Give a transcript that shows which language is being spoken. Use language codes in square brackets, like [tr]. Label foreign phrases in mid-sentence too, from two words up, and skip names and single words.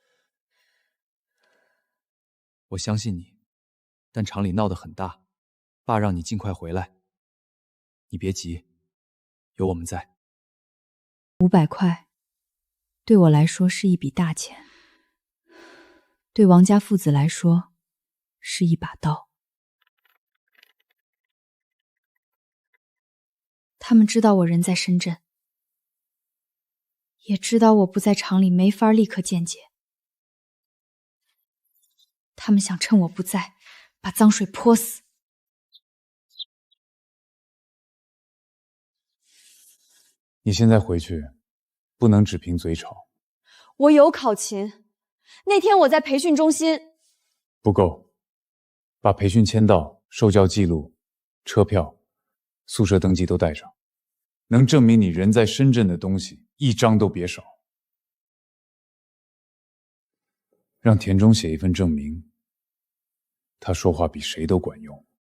[zh] 我相信你，但廠裡鬧得很大，爸讓你盡快回來。你別急，有我們在。 500塊，對我來說是一筆大錢，對王家父子來說是一把刀。他們知道我人在深圳，也知道我不在廠裡沒法立刻見解。他们想趁我不在，把髒水潑死。你現在回去，不能只憑嘴吵。我有考勤，那天我在培訓中心。不夠，把培訓簽到、受教記錄、車票、宿舍登記都帶上，能證明你人在深圳的東西一張都別少。讓田中寫一份證明，他說話比誰都管用。